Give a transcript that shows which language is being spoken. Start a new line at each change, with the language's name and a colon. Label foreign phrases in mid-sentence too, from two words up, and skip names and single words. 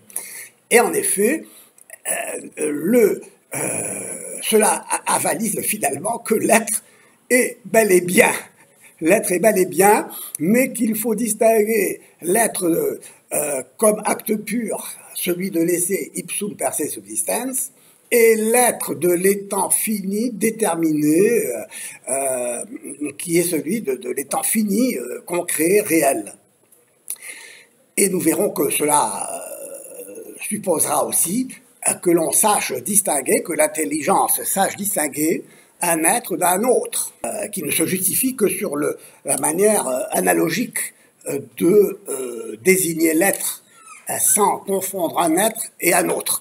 French: Et en effet, cela avalise finalement que l'être est bel et bien. L'être est bel et bien, mais qu'il faut distinguer l'être comme acte pur, celui de l'essai
Latin: ipsum per se subsistens,
French: et l'être de l'étant fini, déterminé, qui est celui de l'étant fini, concret, réel. Et nous verrons que cela supposera aussi que l'on sache distinguer, que l'intelligence sache distinguer un être d'un autre, qui ne se justifie que sur la manière analogique de désigner l'être sans confondre un être et un autre.